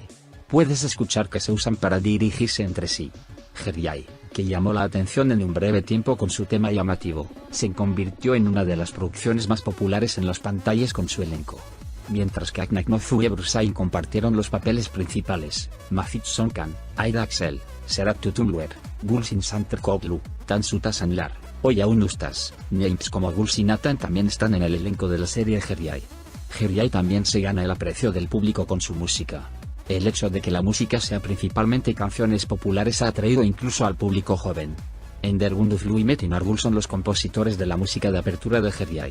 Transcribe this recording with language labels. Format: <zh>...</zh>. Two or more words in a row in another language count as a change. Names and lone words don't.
<es>Puedes escuchar que se usan para dirigirse entre sí. Herjai, que llamó la atención en un breve tiempo con su tema llamativo, se convirtió en una de las producciones más populares en las pantallas con su elenco. Mientras que Aknak Nozu y Ebru Şahin compartieron los papeles principales, Mafit Sonkan, Aida Axel, Serhat Tutumluer, Gülşin Santerkoglu, Tansu Tasanlar, Oyaun Ustas, names como Gülşin Atan también están en el elenco de la serie Herjai. Herjai también se gana el aprecio del público con su música. El hecho de que la música sea principalmente canciones populares ha atraído incluso al público joven. Ender Gündüzlü y Metin Argül son los compositores de la música de apertura de Herjai.</es>